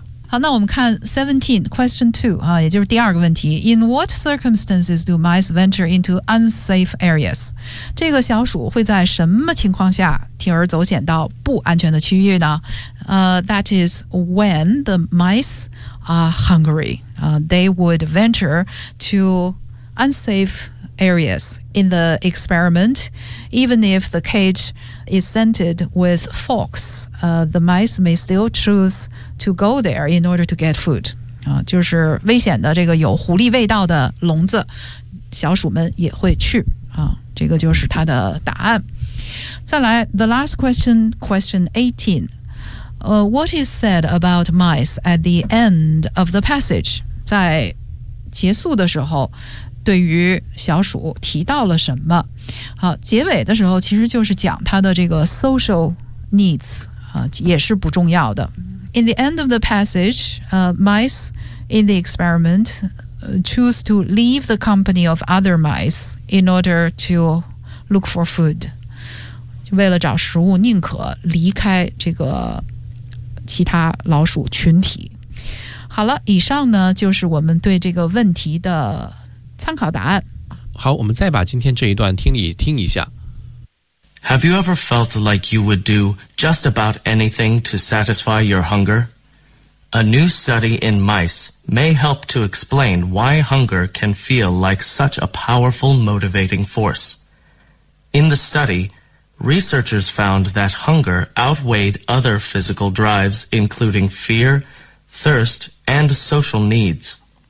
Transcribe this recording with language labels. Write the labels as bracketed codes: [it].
[zh] 好，那我们看 17 question 2啊，也就是第二个问题。 [en] In what circumstances do mice venture into unsafe areas? [zh] 这个小鼠会在什么情况下铤而走险到不安全的区域呢？ [en] That is when the mice are hungry. They would venture to unsafe areas in the experiment. Even if the cage is scented with forks, the mice may still choose to go there in order to get food. [zh] 就是危险的这个有狐狸味道的笼子，小鼠们也会去。这个就是它的答案。再来 , [en] the last question, question 18. What is said about mice at the end of the passage? [zh] 在结束的时候，对于小鼠提到了什么？好，结尾的时候其实就是讲它的这个 social needs 啊，也是不重要的。 [en] In the end of the passage, mice in the experiment choose to leave the company of other mice in order to look for food. [zh] 就为了找食物，宁可离开这个其他老鼠群体。好了，以上呢就是我们对这个问题的参考答案。好，我们再把今天这一段听一下。 [en] Have you ever felt like you would do just about anything to satisfy your hunger? A new study in mice may help to explain why hunger can feel like such a powerful motivating force. In the study,Researchers found that hunger outweighed other physical drives, including fear, thirst, and social needs.